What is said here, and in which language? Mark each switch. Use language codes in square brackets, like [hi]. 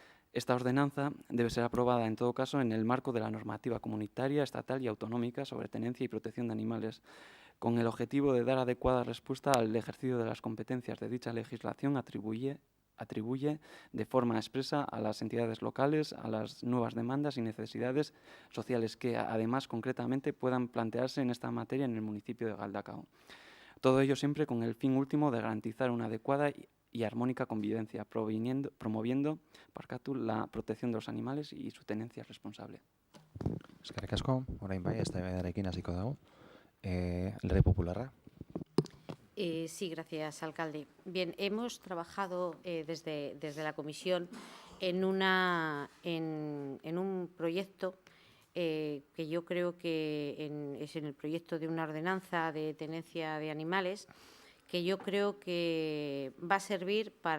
[es] Esta ordenanza debe ser aprobada, en todo caso, en el marco de la normativa comunitaria, estatal y autonómica sobre tenencia y protección de animales, con el objetivo de dar adecuada respuesta al ejercicio de las competencias de dicha legislación atribuye de forma expresa a las entidades locales, a las nuevas demandas y necesidades sociales que, además, concretamente puedan plantearse en esta materia en el municipio de Galdakao. Todo ello siempre con el fin último de garantizar una adecuada y armónica convivencia, promoviendo la protección de los animales y su tenencia responsable. [eu] Eskerrik asko, orain bai, eztabaidarekin hasiko dago. Alderdi Popularra. [es] Sí, gracias, alcalde. Bien, hemos trabajado desde la comisión en un proyecto que yo creo que es en el proyecto de una ordenanza de tenencia de animales, que yo creo que va a servir